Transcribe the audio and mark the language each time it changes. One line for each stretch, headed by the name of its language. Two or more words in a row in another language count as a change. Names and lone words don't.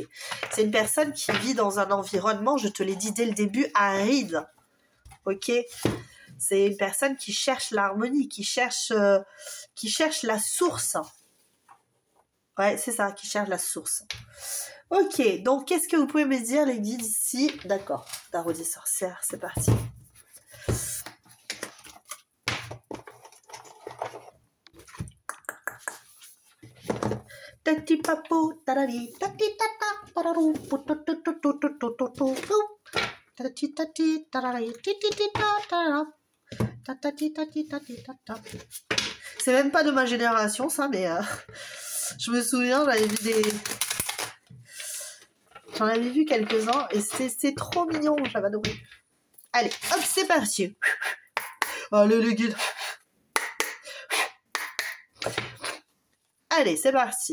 French: C'est une personne qui vit dans un environnement, je te l'ai dit dès le début, aride, ok. C'est une personne qui cherche l'harmonie, qui cherche la source. Ouais, c'est ça, qui cherche la source. Ok, donc qu'est-ce que vous pouvez me dire les guides ici? D'accord, tarot des sorcières, c'est parti. Tati papo tarari tati tata tararu tati tati tarari titi tata tati tati tati tata. C'est même pas de ma génération ça, mais je me souviens, j'en avais vu quelques-uns et c'est trop mignon, j'avais adoré. Allez, hop, c'est parti. Allez les guides. Allez, c'est parti.